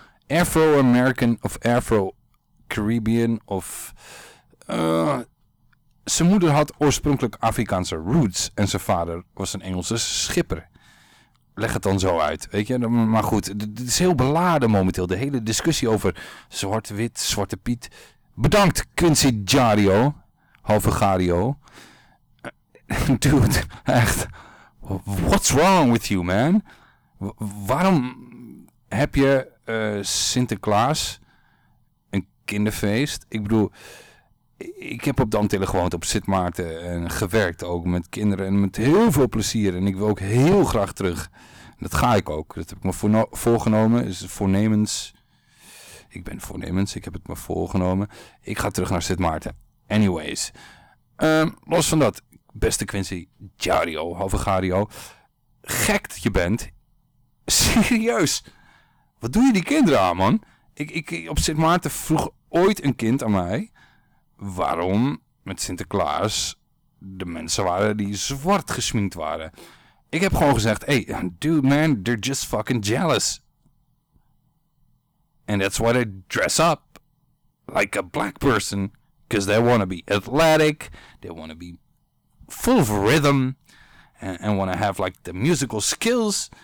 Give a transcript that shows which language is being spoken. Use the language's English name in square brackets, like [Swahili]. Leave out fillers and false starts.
[Dutch] Afro-American of Afro-Caribbean of. Zijn moeder had oorspronkelijk Afrikaanse roots. En zijn vader was een Engelse schipper. Leg het dan zo uit, weet je. Maar goed, het is heel beladen momenteel. De hele discussie over zwart-wit, Zwarte Piet. Bedankt, Quincy Jario. Halve Gario. Dude, echt. [English] What's wrong with you, man? [Dutch] Waarom heb je Sinterklaas een kinderfeest? Ik bedoel, ik heb op Dantille gewoond, op Sint Maarten. En gewerkt ook met kinderen en met heel veel plezier. En ik wil ook heel graag terug. En dat ga ik ook. Dat heb ik me voorgenomen. Is voornemens. Ik ben voornemens. Ik heb het me voorgenomen. Ik ga terug naar Sint Maarten. Anyways. Los van dat. Beste Quincy. Jario. Halve Gario. Gek dat je bent. Serieus. Wat doe je die kinderen aan, man? Ik op Sint Maarten vroeg ooit een kind aan mij. Waarom met Sinterklaas de mensen waren die zwart gesminkt waren. Ik heb gewoon gezegd. [English] Hey, dude man, they're just fucking jealous. And that's why they dress up like a black person. Because they want to be athletic. They want to be full of rhythm. And want to have like the musical skills.